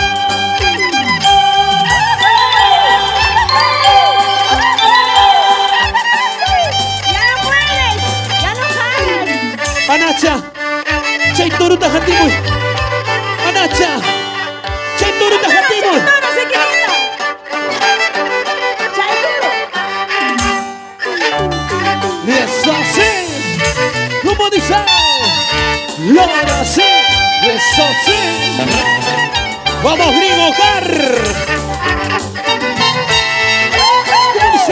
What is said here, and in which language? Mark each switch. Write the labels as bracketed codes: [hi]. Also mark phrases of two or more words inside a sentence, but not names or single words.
[qu] Anacha, chay toro tajatimu. Anacha, chay toro tajatimu. [es] Eso sí, como dice, ahora sí, eso sí. Vamos gringo, car. ¿Cómo dice?